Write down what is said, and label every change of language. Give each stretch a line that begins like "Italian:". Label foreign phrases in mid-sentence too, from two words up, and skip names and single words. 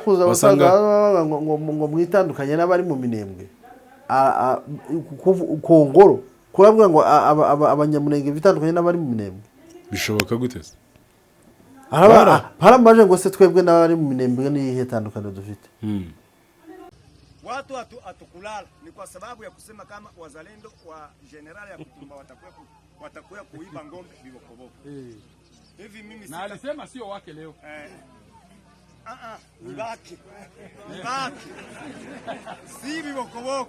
Kinyarwanda: basanga ngo mwitandukanye n'abari mu Minembwe Kongoro kurabwa ngo abanyamurenge bitandukanye n'abari mu Minembwe bishoboka gute se? Haramaje ngo se twebwe n'abari mu Minembwe ni ihe tandukano dufite.
Swahili: Watu atukulala ni kwa sababu ya kusema kama wazalendo wa generali Yakutumba watakuwa kuiba ngombe Bibokoboko. Hivi mimi na alisema sio wake leo. Ni wake. Si Bibokoboko.